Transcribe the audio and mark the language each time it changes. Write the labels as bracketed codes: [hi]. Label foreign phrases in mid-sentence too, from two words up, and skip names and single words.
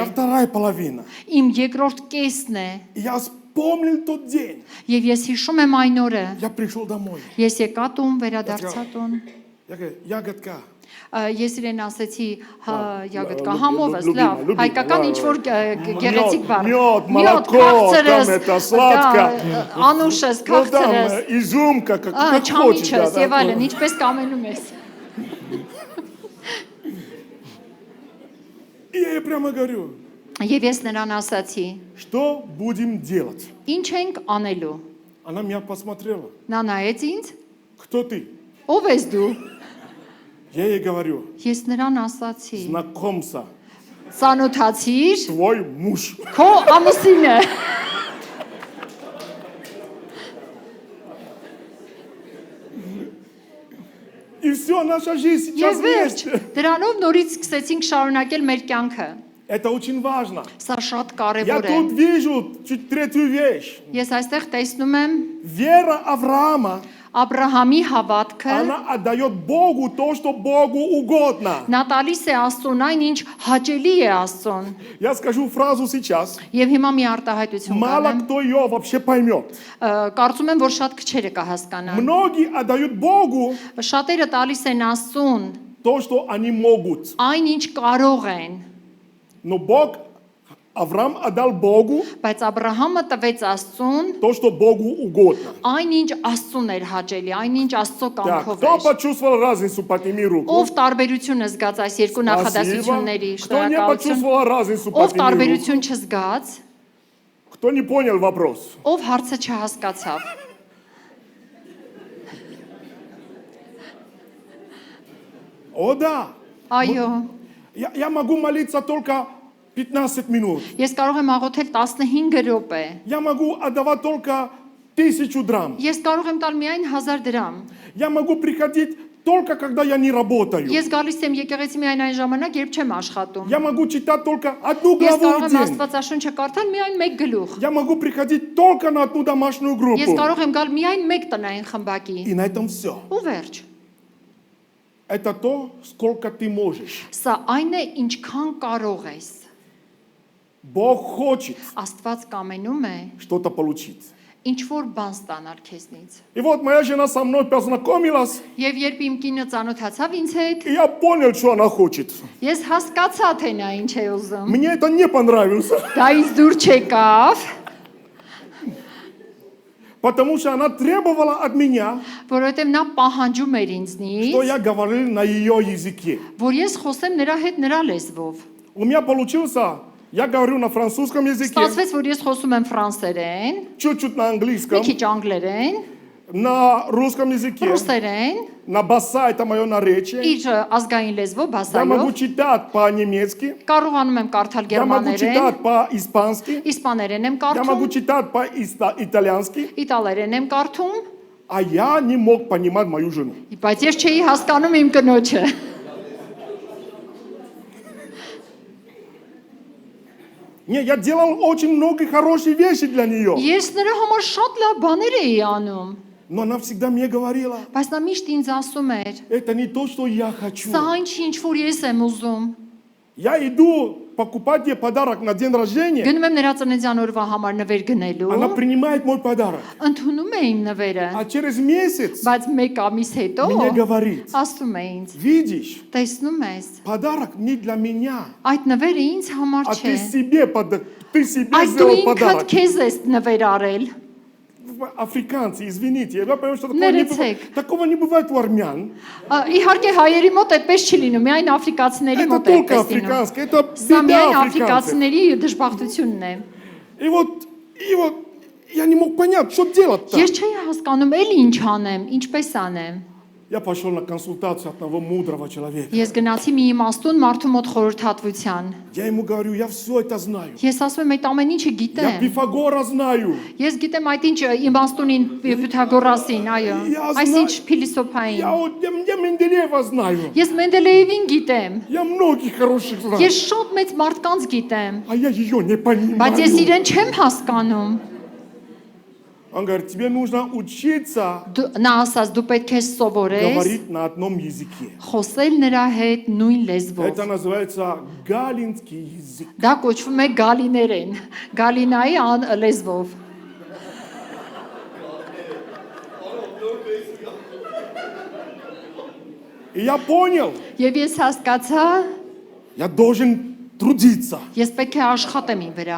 [ru] Моя вторая половина. [hy] իմ երկրորդ կեսն է, [ru] И я вспомнил тот день. [hy] եւ ես հիշում եմ այն օրը, [ru] Я пришел домой. [hy] ես եկա տուն, վերադարձա տուն, [ru] Я говорю, ягодка. [hy] ես իրեն ասեցի, հա, ягодка, լուբիմա, համովս, լուբիմա, լավ, լուբիմա, հայկական լավ, ինչ որ գեղեցիկ բառ, [ru] Мёд, молоко, [hy] քաղցրս, [ru] там это, сладко. [hy] անուշս, [ru] Ну, там [hy] քաղցրս, [ru] изюмка, как хочешь. [hy] չամիչս [ru] да, [hy] եւ [ru] да. [hy] այլն, ինչպես կամենում ես։ [ru] И я ей прямо говорю, [hy] Եվ ես նրան ասացի. [ru] что будем делать? [hy] Ինչ ենք անելու։ [ru] Она меня посмотрела. [hy] Նա նայեց ինձ. [ru] Кто ты? [hy] Ով ես դու։ [ru] Я ей говорю, [hy] Ես նրան ասացի. [ru] знакомься, [hy] Ծանոթացիր [ru] твой муж. [hy] քո ամուսինը։ [ru] И все, наша жизнь [hy] Եվ [ru] сейчас [hy] վերջ, [ru] вместе. [hy] դրանով նորից սկսեցինք շարունակել մեր կյանքը։ [ru] Это очень важно. [hy] Սա շատ [ru] Я [hy] կարևոր է։ [ru] тут вижу чуть третью вещь. [hy] Ես այստեղ տեսնում եմ [ru] Вера Авраама, [hy] Աբրահամի հավատքը, [ru] она отдает Богу то, что Богу угодно. [hy] նա տալիս է Աստծուն այն, ինչ հաճելի է Աստծուն։ [ru] Я скажу фразу сейчас. [hy] Եվ հիմա մի արտահայտություն [ru] Мало [hy] կանեմ։ [ru] кто ее вообще поймет. [hy] Կարծում եմ, որ շատ քչերը կհասկանան։ [ru] Многие отдают Богу [hy] Շատերը տալիս են Աստծուն [ru] то, что они могут. [hy] այն, ինչ կարող են, [ru] Но Бог, Авраам отдал Богу [hy] բայց Աբրահամը տվեց Աստծուն [ru] то, что Богу угодно. [hy] այն, ինչ Աստծուն էր հաճելի, այն, ինչ Աստծո [ru] Так, [hy] կամքով [ru] кто [hy] էր։ [ru] почувствовал разницу, подними руку. [hy] Ով տարբերություն զգաց այս երկու [ru] Спасибо. [hy] նախադասությունների, [ru] Кто не [hy] շնորհակալություն։ [ru] почувствовал разницу, [hy] Ով [ru] подними руку. [hy] տարբերություն չզգաց, [ru] Кто не понял вопрос? [hy] ով հարցը չհասկացավ։ [ru] О, да. [hy] Այո, [ru] Я могу молиться только 15 минут. [hy] ես կարող եմ աղոթել 15 րոպե։ [ru] Я могу отдавать только 1000 драм. [hy] Ես կարող եմ տալ միայն 1000 դրամ։ [ru] Я могу приходить только когда я не работаю. [hy] Ես գալիս եմ եկեղեցի միայն այն ժամանակ, երբ չեմ աշխատում։ [ru] Я могу читать только одну [hy] Ես [ru] главу [hy] կարող [ru] в [hy] եմ [ru] день. [hy] Աստվածաշունչը կարդալ միայն 1 գլուխ։ [ru] Я могу приходить только на одну домашнюю [hy] Ես [ru] группу. [hy] կարող եմ գալ միայն 1 տնային խմբակի։ [ru] И на этом все. [hy] Ու վերջ։ [ru] Это то, сколько ты можешь. [hy] Սա այն է, ինչքան կարող ես։ [ru] Бог хочет [hy] Աստված կամենում է [ru] что-то получить. [hy] ինչ որ բան ստանալ քեզնից։ [ru] И вот моя жена со мной познакомилась, [hy] Եվ երբ իմ կինը ծանոթացավ ինձ հետ, [ru] и я понял, что она хочет. [hy] ես հասկացա, թե նա ինչ է ուզում։ [ru] Мне это не понравилось, [hy] Դա ինձ դուր չեկավ, [ru] потому что она требовала от меня, [hy] որովհետև նա պահանջում էր [ru] что [hy] ինձնից, [ru] я говорил на ее языке. [hy] որ ես խոսեմ նրա հետ նրա լեզվով։ [ru] У меня получился Я говорю на французском языке, [hy] Ստացվեց, որ ես խոսում եմ ֆրանսերեն, [ru] чуть-чуть на [hy] մի [ru] английском, [hy] քիչ անգլերեն, [ru] на русском языке, [hy] ռուսերեն, [ru] на баса, это мое наречие. [hy] իր ազգային լեզվով, [ru] Я могу [hy] բասայով, [ru] читать по-немецки, [hy] կարողանում եմ կարդալ [ru] я могу [hy] գերմաներեն, [ru] читать по-испански, [hy] իսպաներեն եմ [ru] я могу [hy] կարդում, [ru] читать по-итальянски, [hy] իտալերեն եմ կարդում, [ru] а я не мог понимать мою жену. [hy] բայց ես չէի հասկանում իմ կնոջը։ [ru] Не, я делал очень много хороших вещей для нее. [hy] Ես նրա համար շատ լավ բաներ էի անում, [ru] Но она всегда мне говорила, [hy] բայց նա միշտ ինձ ասում էր. [ru] это не то, что я хочу. [hy] Սա այն չի, ինչ որ ես եմ ուզում։ [ru] Я иду покупать ей подарок на день рождения, [hy] Գնում եմ նրա ծննդյան օրվա համար նվեր գնելու, [ru] она принимает мой подарок. [hy] ընդունում է իմ նվերը, [ru] А через месяц [hy] բայց մեկ ամիս հետո [ru] мне говорит, [hy] ասում է ինձ. [ru] видишь, [hy] Տեսնում ես, [ru] подарок не для меня, [hy] այդ нվերը ինձ համար [ru] а [hy] չէ։ [ru] ты себе [hy] Այդ դու [ru] сделал [hy] ինքդ [ru] подарок. [hy] քեզ ես նվեր арել։ [ru] Африканцы, извините, я понимаю, что [hy] Ներեցեք։ [ru] такого не бывает у армян. [hy] Իհարկե հայերի մոտ այդպես չի լինում, միայն африкացիների [ru] Это [hy] մոտ է [ru] только [hy] այդպես լինում։ [ru] африканское, это [hy] Սա [ru] беда [hy] միայն [ru] африканцев. [hy] աֆրիկացիների դժբախտությունն է։ [ru] И вот я не мог понять, что делать-то. [hy] Ես չէի հասկանում, էլ ինչ անեմ, ինչպես անեմ։ [ru] Я пошел на консультацию одного мудрого человека. [hy] Ես գնացի մի իմաստուն մարդու մոտ խորհրդատվության։ [ru] Я ему говорю, я все это знаю. [hy] Ես ասում եմ, այդ ամեն ինչը [ru] Я [hy] գիտեմ։ [ru] Пифагора знаю. [hy] Ես գիտեմ այդ ինչ իմաստունին Պյութագորասին, այո, [ru] Я [hy] այսինչ [ru] знаю. [hy] փիլիսոփային։ [ru] Я Менделеева знаю. [hy] Ես Մենդելեևին գիտեմ։ [ru] Я многих хороших знаю. [hy] Ես շատ մեծ մարդկանց գիտեմ, [ru] А я ее не [hy] բայց ես [ru] понимаю. [hy] իրեն չեմ հասկանում։ [ru] Он говорит, тебе нужно учиться [hy] Նա ասաց, դու պետք է սովորես [ru] говорить на одном языке. [hy] խոսել նրա հետ նույն լեզվով։ [ru] Это называется галинский язык. [hy] Դա կոչվում է գալիներեն, գալինայի լեզվով։ [ru] И я понял, [hy] Եվ ես հասկացա, [ru] я должен трудиться. [hy] ես պետք է աշխատեմ իմ вրա։